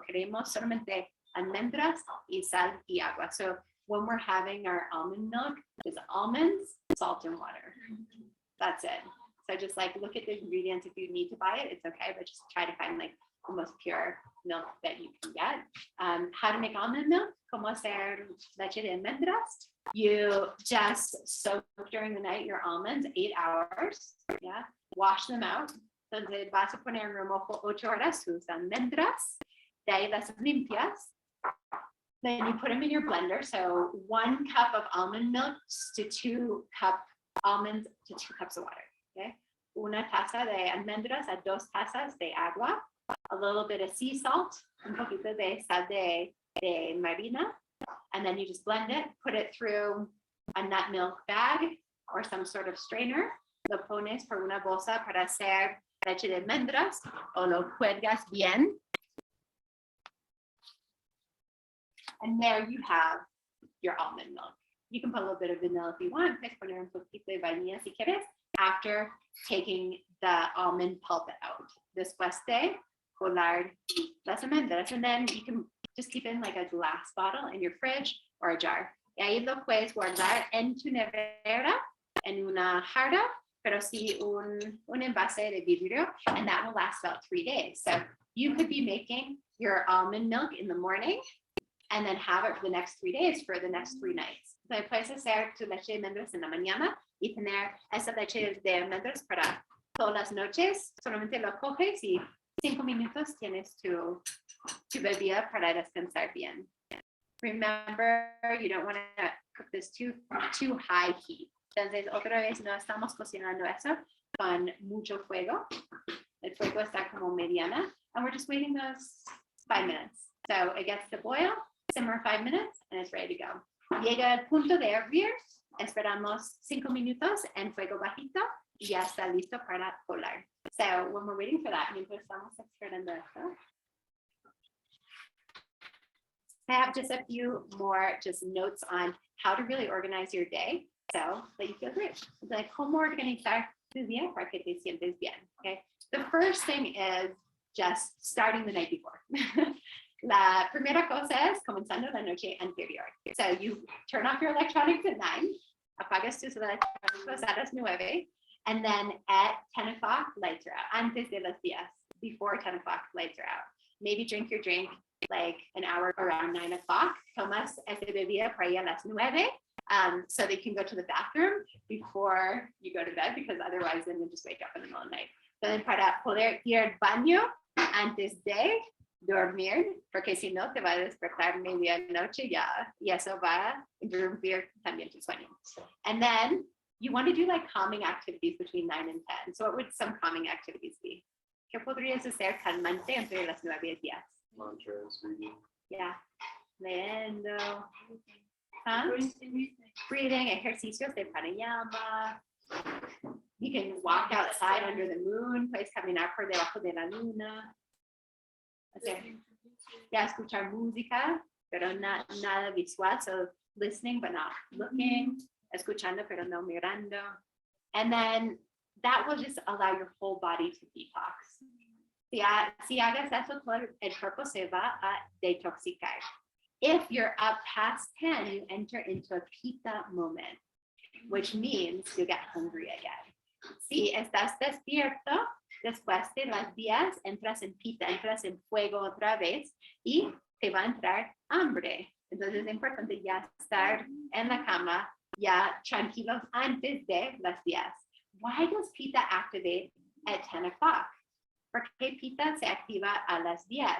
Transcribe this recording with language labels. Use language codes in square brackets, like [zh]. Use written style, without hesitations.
[es] Queremos solamente almendras y sal y agua. [en] So when we're having our almond milk, it's almonds, salt, and water. That's it. So just like look at the ingredients. If you need to buy it, it's okay, but just try to find like the most pure milk that you can get. How to make almond milk? [es] Como hacer leche de almendras. [en] You just soak during the night your almonds 8 hours. Yeah. wash them out. [es] Entonces vas a poner en remojo 8 horas tus almendras, de ahí las limpias. [en] Then you put them in your blender. So 1 cup of almond milk to 2 cup almonds to 2 cups of water. Okay. [es] Una taza de almendras a 2 tazas de agua. [en] A little bit of sea salt, [es] un poquito de sal de marina. [en] And then you just blend it, put it through a nut milk bag or some sort of strainer. [es] Lo pones por una bolsa para hacer leche de almendras o lo cuelgas bien. [en] And there you have your almond milk. You can put a little bit of vanilla if you want. [es] Puedes poner un poquito de vainilla si quieres [en] after taking the almond pulp out. [es] Después de colar las almendras, [en] and then you can just keep it in like a glass bottle in your fridge or a jar. [es] Y ahí lo puedes guardar en tu nevera, en una jarra, pero sí un envase de vidrio, [en] and that will last about 3 days. So you could be making your almond milk in the morning and then have it for the next 3 days for the next 3 nights. [es] So puedes hacer tu leche de almendras en la mañana y tener esa leche de almendras para todas las noches. Solamente lo coges y 5 minutos tienes tu bebida para descansar bien. [en] Remember, you don't want to cook this too high heat. [es] Entonces, otra vez no estamos cocinando eso con mucho fuego. El fuego está como mediana, [en] and we're just waiting those 5 minutes. So it gets to boil, simmer 5 minutes, and it's ready to go. [es] Llega al punto de hervir, esperamos 5 minutos en fuego bajito y ya está listo para colar. [en] So when we're waiting for that, [es] mientras estamos esperando esto, [en] I have just a few more just notes on how to really organize your day so that you feel great. [es] Like cómo organizar tu día para que te sientes bien. [en] Okay. The first thing is just starting the night before. [es] La primera cosa es comenzando la noche anterior. [en] So you turn off your electronics at 9, [es] apagas tus electrónicos a las 9, [en] and then at 10 o'clock, lights are out. [es] Antes de las 10, [en] before 10 o'clock, lights are out. Maybe drink your drink like an hour around 9 o'clock. [es] Tomas esa bebida para ir a las 9, [en] so that you can go to the bathroom before you go to bed, because otherwise then you'll just wake up in the middle of the night. [es] Entonces, para poder ir al baño antes de dormir, porque si no te va a despertar medianoche ya, y eso va a interrumpir también tu sueño. [en] And then you want to do like calming activities between 9 and 10. So what would some calming activities be? [es] ¿Qué podrías hacer calmante entre las 9 y 10? [en] Mantras, reading. [es] Yeah. Leyendo. Huh? [en] Breathing, [es] ejercicios de pranayama. [en] You can walk outside under the moon, [es] puedes caminar por debajo de la luna. Okay. Ya escuchar música, pero nada visual, [en] so listening but not looking, [es] escuchando pero no mirando. [en] And then that will just allow your whole body to detox. [es] Si hagas eso, todo el cuerpo se va a detoxicar. [en] If you're up past 10, you enter into a pita moment, which means you get hungry again. [es] Si estás despierto, después de las 10, entras en pita, entras en fuego otra vez y te va a entrar hambre. Entonces es importante ya estar en la cama, ya tranquilos antes de las 10. [en] Why does pita activate at 10 o'clock? [es] ¿Por qué pita se activa a las 10?